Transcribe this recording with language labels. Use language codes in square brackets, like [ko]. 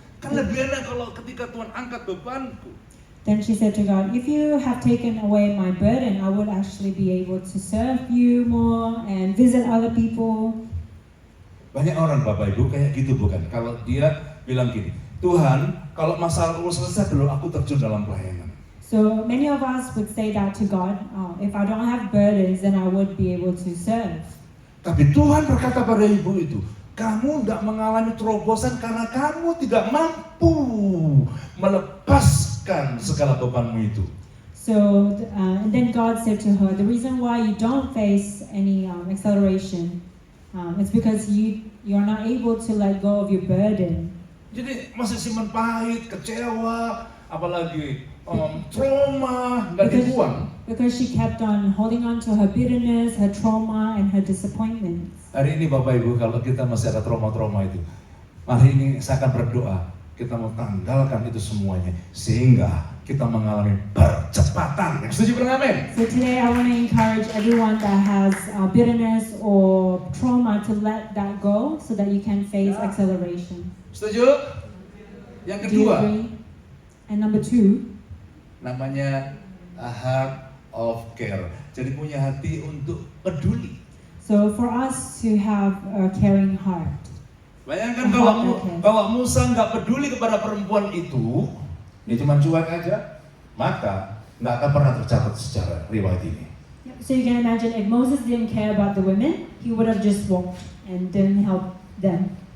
[id] Kan lebih enak kalau ketika Tuhan angkat bebanku. [en] Then she said to God, if you have taken away my burden, I would actually be able to serve you more and visit other people. [id] Banyak orang Bapak Ibu kayak gitu bukan? Kalau dia bilang gini, Tuhan kalau masalah selesai dulu aku terjun dalam pelayanan. [en] So many of us would say that to God, if I don't have burdens, then I would be able to serve. [id] Tapi Tuhan berkata pada ibu itu, kamu tidak mengalami terobosan karena kamu tidak mampu melepaskan segala bebanmu itu. [en] So and then God said to her, the reason why you don't face any acceleration is because you're not able to let go of your burden. [id] Jadi masih simpan pahit, kecewa, apalagi trauma, nggak dibuang. [en] Because she kept on holding on to her bitterness, her trauma, and her disappointments. [id] Hari ini Bapak Ibu, kalau kita masih ada trauma-trauma itu, hari ini saya akan berdoa, kita mau tanggalkan itu semuanya, sehingga kita mengalami percepatan. Yang setuju bilang amin? [en] So today I want to encourage everyone that has bitterness or trauma to let that go so that you can face acceleration. [id] Setuju? Yang [en] Do you [id] kedua, [en] agree? And number 2, [id] namanya [en] a heart of care. [id] Jadi punya hati untuk peduli. [en] so for us to have a caring heart. [id] Bayangkan kalau Musa nggak peduli kepada perempuan itu, dia cuma cuek aja, maka nggak akan pernah tercatat secara riwayat ini. [en] So you can imagine if Moses didn't care about the women, he would have just walked and didn't help them.